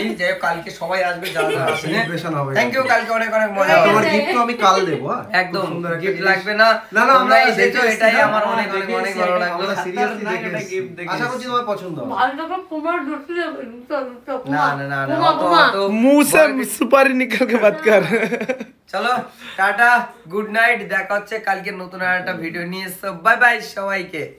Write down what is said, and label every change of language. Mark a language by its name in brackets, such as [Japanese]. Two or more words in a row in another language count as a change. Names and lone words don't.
[Bangla] যাই হোক, কালকে সবাই আসবে যারা যারা আসেনি। সেলিব্রেশন হবে। [English] Thank you, [Bangla] কালকে অনেক অনেক মজা হবে। তোমার গিফট তো আমি কাল দেবো। একদম গিফট লাগবে না, না না তোমরা আমরা এসেছো, এটাই আমার অনেক অনেক অনেক ভালো লাগলো। সিরিয়াসলি দেখে আশা করছি তোমার পছন্দ হবে। ভালো রকম তোমার ঢুকতে না না না না, অত [Hindi] मुंह से सुपारी निकल के बात कर। [Bangla] চলো, টাটা, [English] good night, [Bangla] দেখা হচ্ছে কালকে নতুন আর একটা ভিডিও নিয়ে। [English] bye bye [Bangla] সবাইকে।